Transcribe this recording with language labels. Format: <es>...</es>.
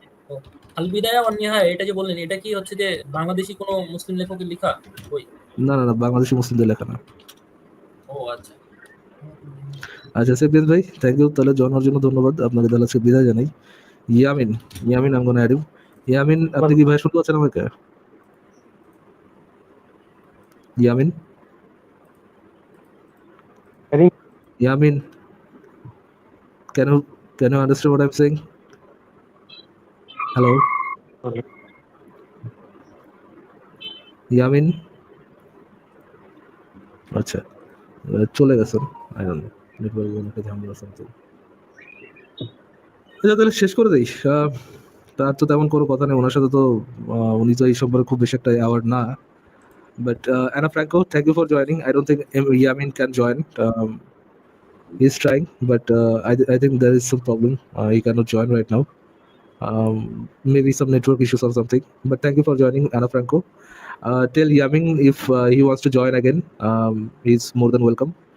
<bn>ও, আলবিদা অনিহা এটা যে বললেন, এটা কি হচ্ছে যে বাংলাদেশি কোনো মুসলিম লেখকের লেখা বই? না না না, বাংলাদেশি মুসলিমদের লেখা না। ও আচ্ছা। আচ্ছা সেফিয়ান ভাই,</bn> <en>thank you,</en> <bn>তাহলে জানার জন্য ধন্যবাদ। আপনাকে তাহলে আজকে বিদায় জানাই। ইয়ামিন, ইয়ামিন</bn> <en>I'm gonna add you.</en> <bn>ইয়ামিন, আপনি কি ভাই শুনতে পাচ্ছেন আমাকে?</bn> <en>Yamin, Yamin, can you understand what I'm saying? Hello, Yamin.</en> <bn>আচ্ছা, চলে গেছেন।</bn> <en>I don't know,</en> <bn>নেটওয়ার্ক একটা ঝামেলা সামথিং। আচ্ছা তাহলে শেষ করে দেই। তার তো তেমন কোনো কথা নেই ওনার সাথে, তো উনি তো এই সম্পর্কে খুব বেশি একটা অ্যাওয়ার্ড না।</bn> <en>But Anna Franco, thank you for joining. I don't think Yamin can join. He's trying, but I think there is some problem. He cannot join right now. Maybe some network issues or something. But thank you for joining, Anna Franco. Tell Yamin if he wants to join again, he's more than welcome.</en>